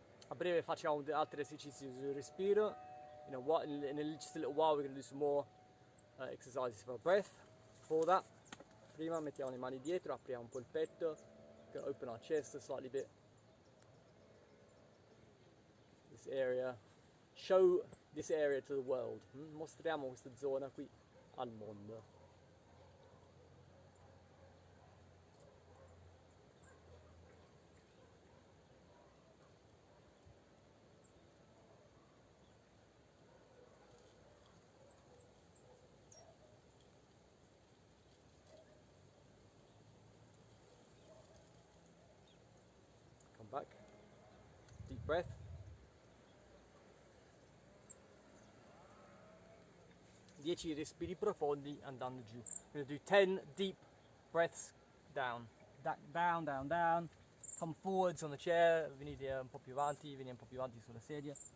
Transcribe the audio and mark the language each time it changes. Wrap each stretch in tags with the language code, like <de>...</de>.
<it>A breve facciamo altri esercizi sul respiro.</it> <en>In just a little while we're going to do some more exercises for our breath. For that,</en> <it>prima mettiamo le mani dietro, apriamo un po' il petto.</it> <en>We're going to open our chest a slightly bit. This area. Show this area to the world.</en> <it>Mostriamo questa zona qui al mondo.</it> <en>Back, deep breath.</en> <it>Dieci respiri profondi andando giù.</it> <en>We're going to do 10 deep breaths down. Down, down, down. Come forwards on the chair.</en> <it>Venite un po' più avanti, vieni un po' più avanti sulla sedia.</it>